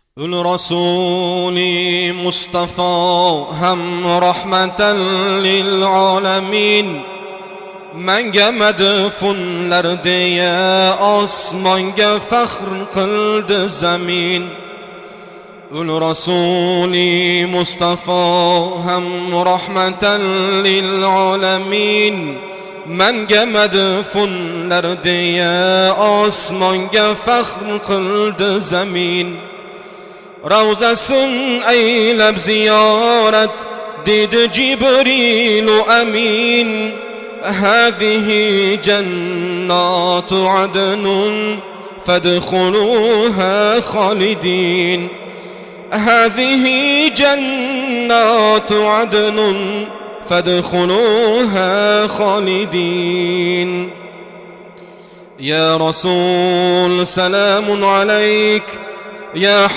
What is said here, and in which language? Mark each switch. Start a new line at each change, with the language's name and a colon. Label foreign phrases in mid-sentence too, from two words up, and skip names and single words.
Arabic: الرسول مصطفى هم رحمة للعالمين
Uzbek: Menge medfunlar diye osmonga faxr qildi zamin. Ul Rasuli Mustafa ham
Arabic: رحمة للعالمين.
Uzbek: Menge medfunlar diye osmonga faxr qildi zamin. Ravzasin aylab ziyorat dedi Cibrilu amin.
Arabic: هذه جنات عدن فادخلوها خالدين هذه جنات عدن فادخلوها خالدين يا رسول سلام عليك يا